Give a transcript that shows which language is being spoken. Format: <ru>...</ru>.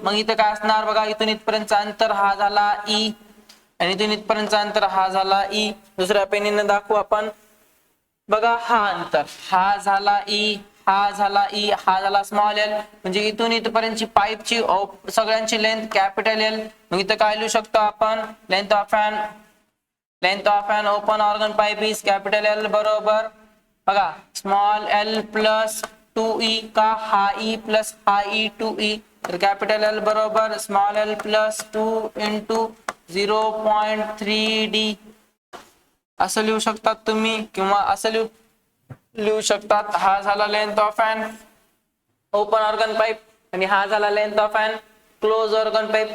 <mr>मग इथं काय असणार बघा. इथून इथपर्यंतचा अंतर हा झाला ई आणि इथून इथपर्यंतचा अंतर हा झाला ई. दुसऱ्या पेनीने दाखवू आपण. बघा हा अंतर हा झाला ई, हा झाला ई, हा झाला स्मॉल एल. म्हणजे इथून इथपर्यंतची पाईपची सगळ्यांची लेंथ कॅपिटल एल. मग इथं काय लिहू शकतो आपण?</mr> <en>length of an open organ pipe is capital L</en> <mr>बरोबर बघा</mr> <en>small l plus 2e</en> <mr>का हा ई</mr> <en>Plus हा e 2e.</en> <mr>तर कॅपिटल एल बरोबर small L plus 2 into 0.3d असं लिहू शकतात तुम्ही किंवा असं लिहू शकतात. हा झाला</mr> <en>length of an open organ pipe</en> <mr>आणि हा झाला</mr> <en>Length of an close organ pipe.</en>